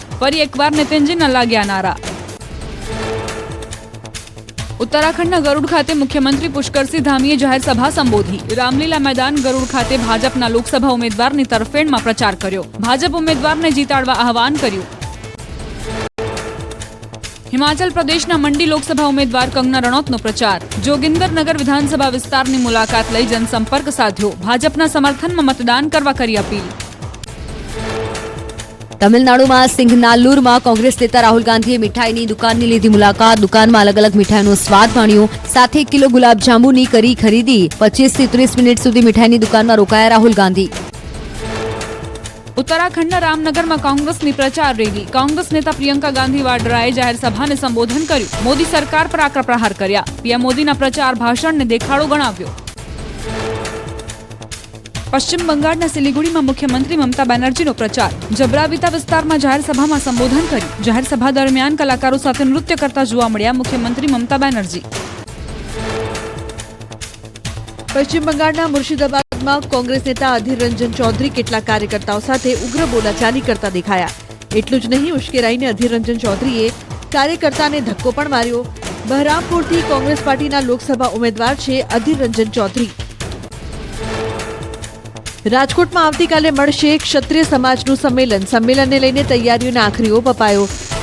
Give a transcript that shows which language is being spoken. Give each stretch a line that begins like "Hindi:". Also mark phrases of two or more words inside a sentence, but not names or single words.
Gujarati: ફરી એકવાર નીતિનજીના લાગ્યા નારા। उत्तराखंडના ગરુડ ખાતે મુખ્યમંત્રી પુષ્કરસિંહ ધામીએ જાહેર સભા સંબોધી। રામલીલા મેદાન ગરુડ ખાતે ભાજપના લોકસભા ઉમેદવારની તરફેણમાં પ્રચાર કર્યો। ભાજપ ઉમેદવારને જીતાડવા આહવાન કર્યું। હિમાચલ પ્રદેશના મંડી લોકસભા ઉમેદવાર કંગના રણૌતનો પ્રચાર। જોગિંદરનગર વિધાનસભા વિસ્તારની મુલાકાત લઈ જનસંપર્ક સાધ્યો। ભાજપના સમર્થનમાં મતદાન કરવા કરી અપીલ। તમિલનાડુમાં સિંઘનલ્લૂરમાં કોંગ્રેસ નેતા રાહુલ ગાંધીએ મીઠાઈની દુકાનની લીધી મુલાકાત। દુકાનમાં અલગ અલગ મીઠાઈનો સ્વાદ માણ્યો। 7 કિલો ગુલાબ જાંબુની કરી ખરીદી। 25 થી 30 મિનિટ સુધી મીઠાઈની દુકાનમાં રોકાયા રાહુલ ગાંધી। उत्तराखंडના रामनगरમાં કોંગ્રેસની પ્રચાર રેલી। કોંગ્રેસ નેતા પ્રિયંકા ગાંધી વાડ્રાએ જાહેર સભાને સંબોધન કર્યું। મોદી સરકાર પર આકરા પ્રહાર કર્યા। પીએમ મોદીના પ્રચાર ભાષણને દેખાડો ગણાવ્યો। पश्चिम बंगाळના सिलीगुड़ीમાં મુખ્યમંત્રી મમતા બેનર્જીનો પ્રચાર। जबराविता विस्ताરમાં જાહેર સભામાં સંબોધન કર્યું। જાહેર સભા દરમિયાન કલાકારો સાથે નૃત્ય કરતા જોવા મળ્યા મુખ્યમંત્રી મમતા બેનર્જી। पश्चिम बंगाळના मुर्शिदाबादમાં કોંગ્રેસ નેતા અધીર રંજન ચૌધરી કેટલાક કાર્યકર્તાઓ સાથે ઉગ્ર બોલાચાલી કરતા દેખાયા। એટલું જ નહીં, ઉશ્કેરાઈને અધીર રંજન ચૌધરીએ કાર્યકર્તાને ધક્કો પણ માર્યો। બહરામપુરથી કોંગ્રેસ પાર્ટીના લોકસભા ઉમેદવાર છે અધીર રંજન ચૌધરી। રાજકોટમાં આવતીકાલે મળશે ક્ષત્રિય સમાજનું સંમેલન। સંમેલનને લઈને તૈયારીઓનો આખરી ઓપ અપાયો।